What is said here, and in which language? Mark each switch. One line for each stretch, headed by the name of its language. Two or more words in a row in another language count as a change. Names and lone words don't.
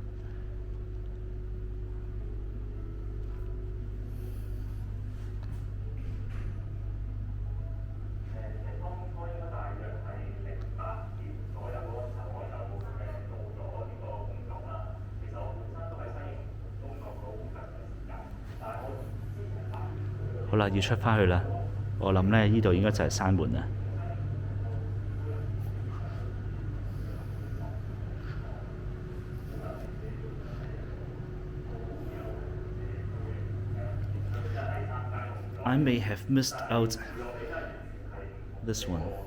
Vietnamese: Hãy subscribe cho kênh Ghiền Mì Gõ để không bỏ lỡ
Cantonese: 好啦，要出返去啦。我諗呢度應該就係閂門啦。
English: I may have missed out this one.